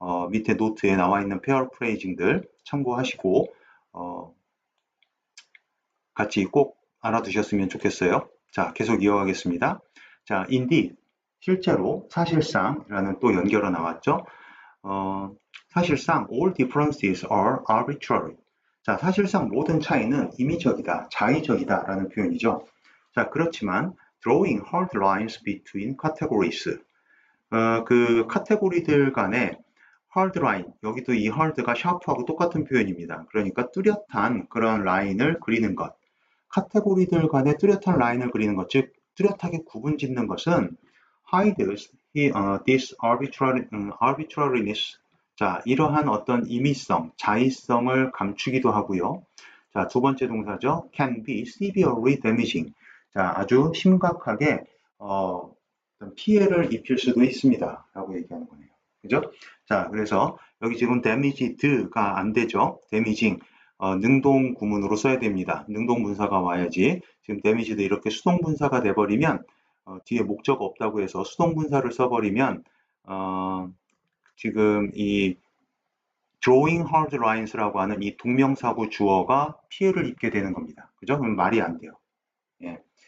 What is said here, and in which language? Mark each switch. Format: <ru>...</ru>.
<ko>밑에 노트에 나와 있는 패러프레이징들 참고하시고 같이 꼭 알아두셨으면 좋겠어요. 자, 계속 이어가겠습니다. 자, indeed, 실제로 사실상이라는 또 연결어 나왔죠. 사실상</ko> <en>all differences are arbitrary.</en> <ko>자, 사실상 모든 차이는 임의적이다, 자의적이다 라는 표현이죠. 자, 그렇지만</ko> <en>drawing hard lines between categories.</en> <ko>그 카테고리들 간의 hard line, 여기도 이 hard가 sharp하고 똑같은 표현입니다. 그러니까 뚜렷한 그런 라인을 그리는 것. 카테고리들 간의 뚜렷한 라인을 그리는 것, 즉 뚜렷하게 구분 짓는 것은</ko> <en>hides this arbitrariness.</en> <ko>자, 이러한 어떤 임의성, 자의성을 감추기도 하고요. 자, 두 번째 동사죠.</ko> <en>can be severely damaging.</en> <ko>자, 아주 심각하게 피해를 입힐 수도 있습니다. 라고 얘기하는 거네요. 그죠? 자, 그래서 여기 지금 damaged가 안 되죠.</ko> <en>damaging.</en> <ko>능동 구문으로 써야 됩니다. 능동 분사가 와야지. 지금 damage도 이렇게 수동 분사가 돼버리면 뒤에 목적 없다고 해서 수동 분사를 써버리면 지금 이</ko> <en>drawing hard lines</en> <ko>라고 하는 이 동명사구 주어가 피해를 입게 되는 겁니다. 그죠? 그럼 말이 안 돼요. 예.</ko>